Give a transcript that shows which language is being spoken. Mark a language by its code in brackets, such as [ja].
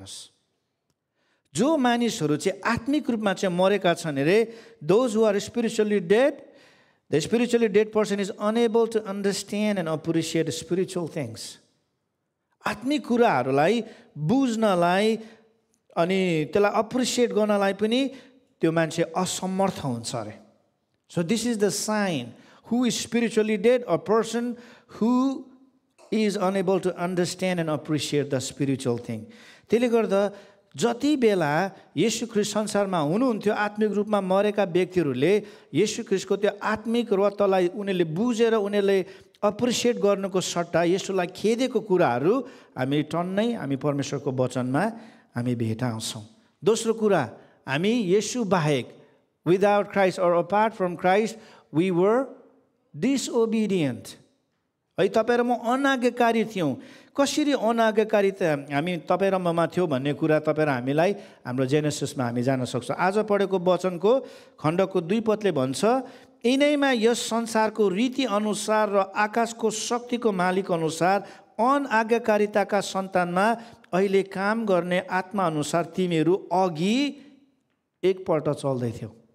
[ne] हेर्नुहोस्, जो मानिसहरू चाहिँ आत्मिक रूपमा चाहिँ मरेका छन् अरे, [en] Those who are spiritually dead, the spiritually dead person is unable to understand and appreciate spiritual things. [ne] आत्मिक कुराहरूलाई बुझ्नलाई अनि त्यसलाई अप्रिसिएट गर्नलाई पनि त्यो मान्छे असमर्थ हुन्छ अरे। [en] So this is the sign. Who is spiritually dead? A person who is unable to understand and appreciate the spiritual thing. [ne] त्यसले गर्दा जति बेला येशू ख्रिस्ट संसारमा हुनुहुन्थ्यो आत्मिक रूपमा मरेका व्यक्तिहरूले येशू ख्रिस्टको त्यो आत्मिक रत्तलाई उनीहरूले बुझेर उनीहरूले अप्रिसिएट गर्नुको सट्टा येशूलाई खेदेको कुराहरू हामी परमेश्वरको वचनमा हामी भेटाउँछौँ। दोस्रो कुरा, हामी येशू बाहेक, [en] Without Christ or apart from Christ we were disobedient है। [ne] तपाईँ र म अनाज्ञाकारी थियौँ। कसरी अनाज्ञाकारिता हामी तपाईँ र ममा थियो भन्ने कुरा तपाईँ र हामीलाई हाम्रो जेनेसिसमा हामी जान सक्छौँ। आज पढेको वचनको खण्डको 2 पदले भन्छ, यिनैमा यस संसारको रीति अनुसार र आकाशको शक्तिको मालिक अनुसार अनाज्ञाकारिताका सन्तानमा अहिले काम गर्ने आत्मा अनुसार तिमीहरू अघि एकपल्ट चल्दै थियौ।